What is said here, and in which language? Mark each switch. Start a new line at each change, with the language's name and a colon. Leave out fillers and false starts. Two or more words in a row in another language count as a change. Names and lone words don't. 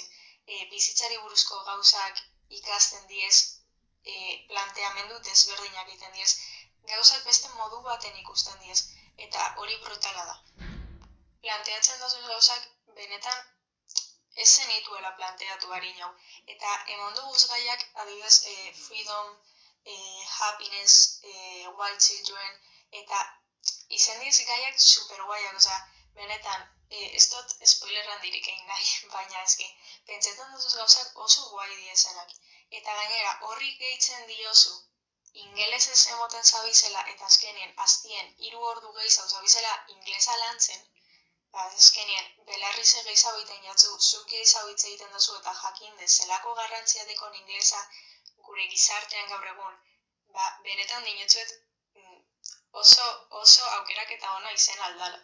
Basque: Bizitzari buruzko gauzak ikasten diez, planteamendu desberdinak egiten diez, gauzak beste modu baten ikusten diez, eta hori brutala da. Planteatzen dozuz gauzak benetan ez zenituela planteatu harin hau. Eta emondu guzgaiak adibidez
English: freedom, happiness, wild children,
Basque: eta izen diz gaiak super guaiak, benetan ez dut spoiler handirik egin nahi, baina ezki, pentsetan dozuz gauzak oso guai diezenak. Eta gainera horri gehitzen diozu, ingelesez emoten zabizela eta azkenien aztien 3 ordu gehiago zabizela inglesa lantzen, azkenien, belarrize gehiago egiten jatzu, zuk gehiago hitz egiten duzu eta jakin zelako garrantzia dekon inglesa gure gizartean gaur egun, benetan dinotzuet oso aukeraketa ona izen aldala.